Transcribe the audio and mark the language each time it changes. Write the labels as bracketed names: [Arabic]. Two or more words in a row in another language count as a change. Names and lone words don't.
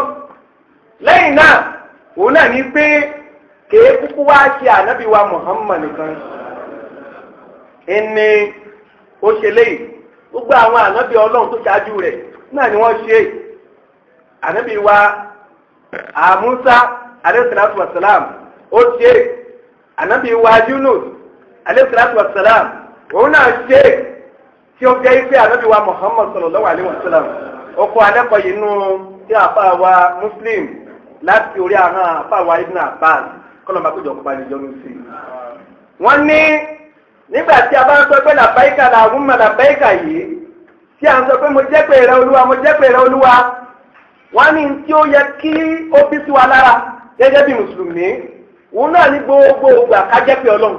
[Yoruba] Lẹ́yìn náà, òun náà ní pé kèé kúkú wá ṣe ànábì wa Muhammad nìkan. Ẹni ó ṣe léyìí. Gbogbo àwọn ànábì Ọlọ́run tó ṣáájú rẹ̀ náà ni wọ́n ṣe. Ànábì wa Musa [Arabic] عليه الصلاة والسلام [Yoruba] ó ṣe. Ànábì wa Yunus [Arabic] عليه الصلاة والسلام [Yoruba] òun náà ṣe. Tí ó jẹ́ pé ànábì wa Muhammad [Arabic] صلى الله عليه وسلم [Yoruba] ó kọ́ alẹ́kọ̀ọ́ yìí nú tí àfa wa Muslim láti orí ahọ́n àfa wa Ibn Abbas kọ́nà bá kójọ kópa níjọ́ ní sí. Wọ́n ní nígbà tí a bá ń sọ pé [Arabic] لبيك اللهم لبيك [Yoruba] yìí, tí a ń sọ pé mo jẹ́ pé rẹ Olúwa, mo jẹ́ pé rẹ Olúwa, wọ́n ní tí ó yẹ kí ó bí sí wa lára gẹ́gẹ́ bí mùsùlùmí, òun náà ní gbogbo ògbà ká jẹ́ pé Ọlọ́run.